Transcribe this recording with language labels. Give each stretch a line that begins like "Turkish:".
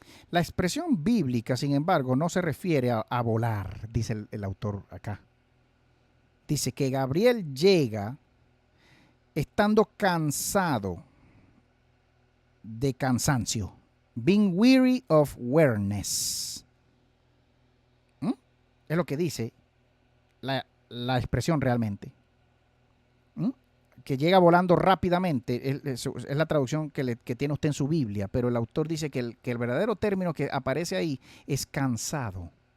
Spanish: La expresión bíblica, sin embargo, no se refiere a volar, dice el autor acá. Dice que Gabriel llega estando cansado de cansancio,
English: Being weary of weariness.
Spanish: Es lo que dice la expresión realmente. Que llega volando rápidamente, es la traducción que tiene usted en su Biblia, pero el autor dice que el verdadero término que aparece ahí es cansado.